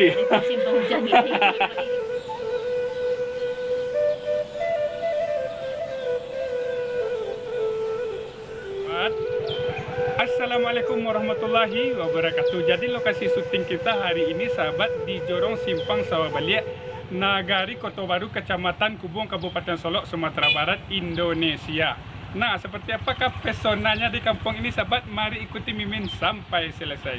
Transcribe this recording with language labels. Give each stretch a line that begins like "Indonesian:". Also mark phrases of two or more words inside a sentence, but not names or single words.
Indonesian: Musim penghujan ini.
Arabic: السلام عليكم ورحمة الله وبركاته.
Indonesian: Jadi lokasi syuting kita hari ini sahabat di Jorong Simpang Sawah Baliak, Nagari Kota Baru, Kecamatan Kubung, Kabupaten Solok, Sumatera Barat, Indonesia. Nah, seperti apakah pesonanya di kampung ini sahabat? Mari ikuti Mimin sampai selesai.